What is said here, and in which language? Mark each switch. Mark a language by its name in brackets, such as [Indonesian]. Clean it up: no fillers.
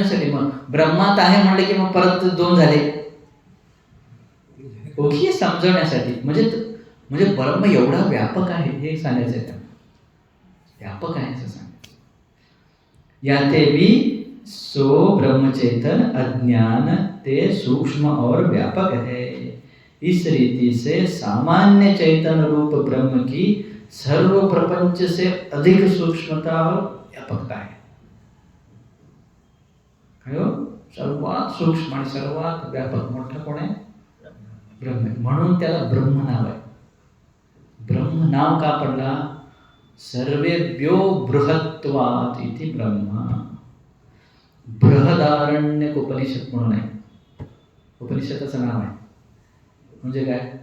[Marathi] मग ब्रह्मात आहे म्हणले की मग परत दोन झाले. ओके, समजवण्यासाठी. म्हणजे ब्रह्म एवढा व्यापक आहे हे सांगायचं आहे. व्यापक आहे असं सांगायचं. [Hindi] याते भी सो ब्रह्मचेतन अज्ञान ते सूक्ष्म और व्यापक है. इस रीति से सामान्य चैतन रूप ब्रह्म की सर्व प्रपंच से अधिक सूक्ष्मता और व्यापकता है. [Marathi] सर्वात सूक्ष्म आणि सर्वात व्यापक मोठा कोण आहे? ब्रह्म. म्हणून त्याला ब्रह्म नाव आहे. ब्रह्म नाव का पडला? [Sanskrit] सर्वेभ्यो बृहत्वात् इति ब्रह्म. [Marathi] बृहदारण्यक उपनिषद म्हणून आहे. उपनिषदाचं नाव आहे. म्हणजे काय?